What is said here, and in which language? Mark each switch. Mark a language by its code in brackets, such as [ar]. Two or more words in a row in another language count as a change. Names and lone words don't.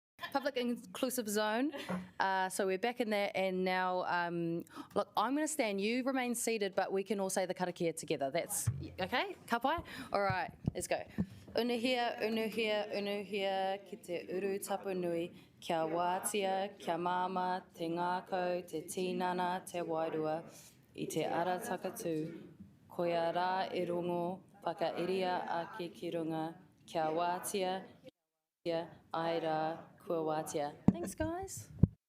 [en] public inclusive zone. So we're back in that, and now, look, I'm going to stand. You remain seated, but we can all say the karakia together. That's okay? [mi] Ka pai? [en] All right, let's go. [mi] Unuhia, unuhia, unuhia, ki te uru tapu nui, kia wātia, kia māma, te ngākau, te tinana, te wairua, I te ara takatū, koia rā e rongo, whakairia ake ki runga, kia wātia, kia ai rā, kua wātia. [en] Thanks, guys.